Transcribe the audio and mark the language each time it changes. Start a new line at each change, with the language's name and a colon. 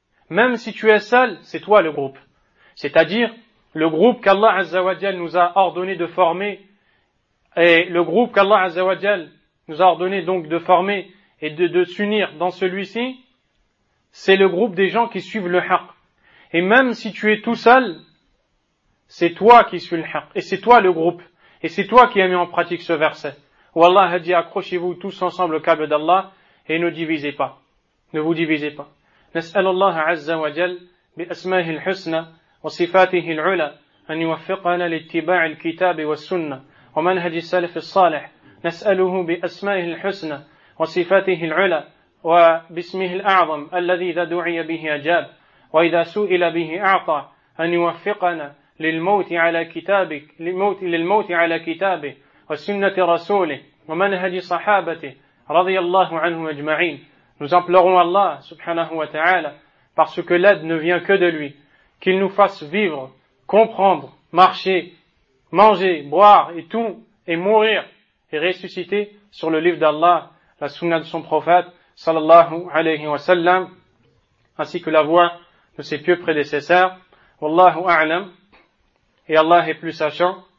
French: Même si tu es seul, c'est toi le groupe. C'est-à-dire, le groupe qu'Allah Azza wa Jal nous a ordonné de former et le groupe qu'Allah Azza wa Jal nous a ordonné donc de former et de s'unir dans celui-ci, c'est le groupe des gens qui suivent le haq. Et même si tu es tout seul, c'est toi qui suis le haq. Et c'est toi le groupe. Et c'est toi qui as mis en pratique ce verset. Où Allah a dit, accrochez-vous tous ensemble au câble d'Allah et ne divisez pas. Ne vous divisez pas.
Arabic: نسأل الله عز وجل بأسمائه الحسنى وصفاته العلى أن يوفقنا لاتباع الكتاب والسنة ومنهج السلف الصالح نسأله بأسمائه الحسنى وصفاته العلى وباسمه الأعظم الذي إذا دعي به أجاب وإذا سئل به أعطى أن يوفقنا للموت على كتابه وسنة رسوله ومنهج صحابته رضي الله عنهم أجمعين.
French: Nous implorons Allah, subhanahu wa ta'ala, parce que l'aide ne vient que de lui, qu'il nous fasse vivre, comprendre, marcher, manger, boire et tout, et mourir et ressusciter sur le livre d'Allah, la sunna de son prophète, sallallahu alayhi wa sallam, ainsi que la voix de ses pieux prédécesseurs, wallahu a'lam, et Allah est plus sachant.